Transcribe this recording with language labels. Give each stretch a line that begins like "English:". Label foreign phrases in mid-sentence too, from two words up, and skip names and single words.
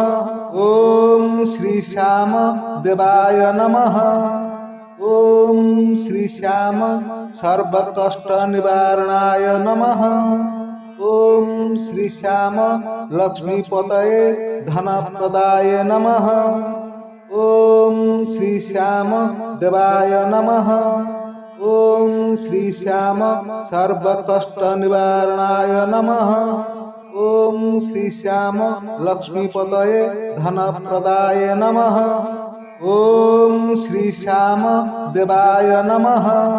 Sanskrit: ଓମ୍ ଶ୍ରୀ ଶ୍ୟାମ ଦେବାୟ ନମଃ। ଓମ୍ ଶ୍ରୀ ଶ୍ୟାମ ସର୍ବକଷ୍ଟ ନିବାରଣାୟ ନମଃ। ଓମ୍ ଶ୍ରୀ ଶ୍ୟାମ ଲକ୍ଷ୍ମୀପତये ଧନପ୍ରଦାୟ ନମଃ। ॐ श्री श्याम देवाय नमः। ॐ श्री श्याम सर्वकष्ट निवारणाय नमः। ॐ श्री श्याम लक्ष्मीपतये धनप्रदाय नमः। ॐ श्री श्याम देवाय नमः।